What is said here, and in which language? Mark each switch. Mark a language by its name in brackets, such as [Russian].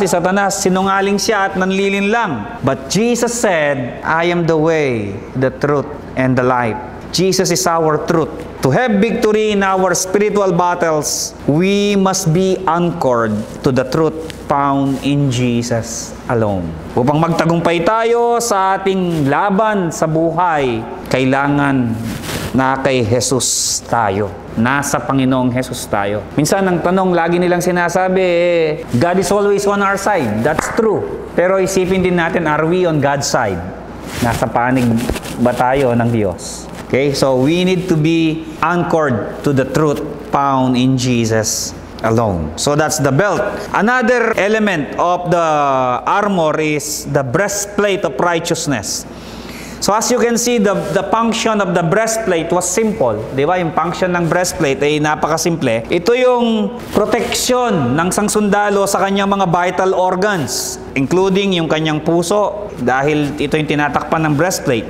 [Filipino] Si Satanas, sinungaling siya at nanlilin lang. [English] But Jesus said, I am the way, the truth, and the life. Jesus is our truth. To have victory in our spiritual battles, we must be anchored to the truth found in Jesus alone. [Filipino] Upang magtagumpay tayo sa ating laban sa buhay, kailangan na kay Jesus tayo. Nasa Panginoong Jesus tayo. Minsan ang tanong, lagi nilang sinasabi, [English] God is always on our side. That's true. [Filipino] Pero isipin din natin, [English] are we on God's side? [Filipino] Nasa panig ba tayo ng Diyos? [English] Okay, so we need to be anchored to the truth found in Jesus alone. So that's the belt. Another element of the armor is the breastplate of righteousness. So as you can see, the function of the breastplate was simple. [Filipino] Di ba? Yung function ng breastplate ay napakasimple. Ito yung protection ng sangsundalo sa kanyang mga vital organs, including yung kanyang puso, dahil ito yung tinatakpan ng breastplate.